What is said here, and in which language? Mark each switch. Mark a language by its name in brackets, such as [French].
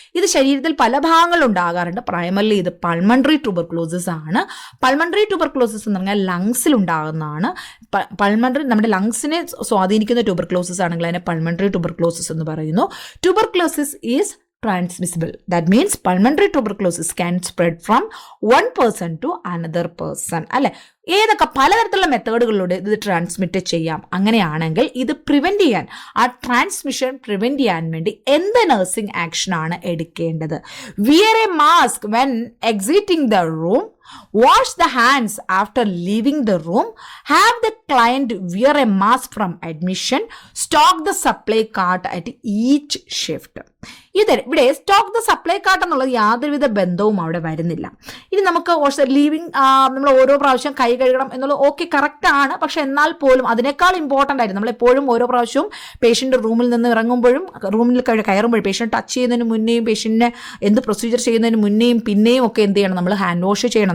[Malayalam] ഇത് ശരീരത്തിൽ പല ഭാഗങ്ങളിൽ ഉണ്ടാകാറുണ്ട്. പ്രൈമറിലി ഇത് പൾമണറി ട്യൂബർക്ലോസിസ് ആണ്. പൾമണറി ട്യൂബർക്ലോസിസ് എന്ന് പറഞ്ഞാൽ ലങ്സിൽ ഉണ്ടാകുന്നതാണ്. പൾമണറി നമ്മുടെ ലങ്സിനെ സ്വാധീനിക്കുന്ന ട്യൂബർക്ലോസിസ് ആണെങ്കിൽ അതിനെ പൾമണറി ട്യൂബർക്ലോസിസ് എന്ന് പറയുന്നു. [English] Tuberculosis is transmissible. That means pulmonary tuberculosis can spread from one person to another person. [Malayalam] അല്ലെ, ഏതൊക്കെ പലതരത്തിലുള്ള മെത്തേഡുകളിലൂടെ ഇത് ട്രാൻസ്മിറ്റ് ചെയ്യാം. അങ്ങനെയാണെങ്കിൽ ഇത് പ്രിവെന്റ് ചെയ്യാൻ, ആ ട്രാൻസ്മിഷൻ പ്രിവെന്റ് ചെയ്യാൻ വേണ്ടി എന്ത് നഴ്സിംഗ് ആക്ഷൻ ആണ് എടുക്കേണ്ടത്? [English] Wear a mask when exiting the room, wash the hands after leaving the room, have the client wear a mask from admission, stock the supply cart at each shift. [Malayalam] ഇവിടെ stock the supply cart എന്നുള്ളത് യാതൊരുവിധ ബന്ധവും അവിടെ വരുന്നില്ല. ഇനി നമുക്ക് living നമ്മൾ ഓരോ പ്രാവശ്യം കൈ കഴുകണം എന്നുള്ളത് ഓക്കെ കറക്റ്റ് ആണ്. പക്ഷെ എന്നാൽ പോലും അതിനേക്കാൾ ഇമ്പോർട്ടൻ്റ് ആയിട്ട് നമ്മൾ എപ്പോഴും ഓരോ പ്രാവശ്യവും പേഷ്യൻ്റ് റൂമിൽ നിന്ന് ഇറങ്ങുമ്പോഴും റൂമിൽ കയറുമ്പോഴും പേഷ്യൻ്റ് ടച്ച് ചെയ്യുന്നതിന് മുന്നേയും പേഷ്യൻറ്റിനെ എന്ത് പ്രൊസീജിയർ ചെയ്യുന്നതിന് മുന്നേയും പിന്നെയും ഒക്കെ എന്ത് ചെയ്യണം? നമ്മൾ ഹാൻഡ് വാഷ് ചെയ്യണം.